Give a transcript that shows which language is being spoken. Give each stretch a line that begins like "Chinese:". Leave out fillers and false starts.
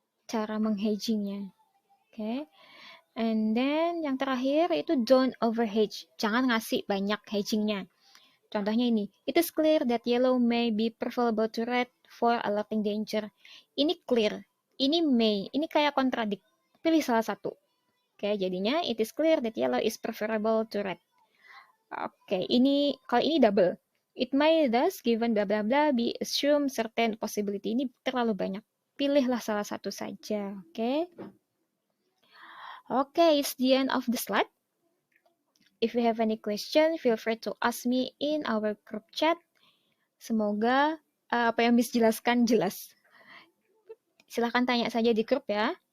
Indonesian: Cara menghedgingnya. Oke.
English: And then
Indonesian: yang terakhir itu
English: don't overhedge.
Indonesian: Jangan ngasih banyak hedgingnya. Contohnya ini,
English: it is clear that yellow may be preferable to red for alerting danger.
Indonesian: Ini clear, ini may, ini kayak kontradik. Pilih salah satu. Oke, jadinya
English: it is clear that yellow is preferable to red.
Indonesian: Oke, kalau ini double.
English: It may thus, given bla bla bla, be assumed certain possibility.
Indonesian: Ini terlalu banyak. Pilihlah salah satu saja. Oke.
English: Okay, it's the end of the slide. If you have any question, feel free to ask me in our group chat.
Indonesian: Semoga apa yang Miss jelaskan jelas. Silahkan tanya saja di grup ya.